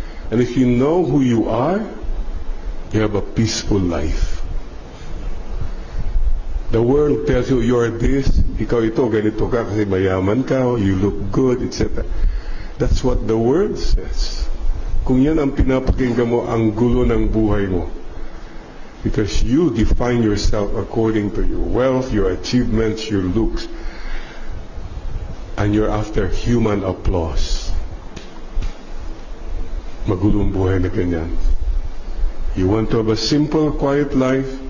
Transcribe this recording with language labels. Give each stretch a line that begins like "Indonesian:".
English: And if you know who you are, you have a peaceful life. The world tells you, you're this,
Filipino: ikaw ito, ganito ka kasi mayaman ka,
English: you look good, etc. That's what the world says.
Filipino: Kung yan ang pinapakinggan mo, ang gulo ng buhay mo.
English: Because you define yourself according to your wealth, your achievements, your looks. And you're after human applause.
Filipino: Magulong buhay na ganyan.
English: You want to have a simple, quiet life?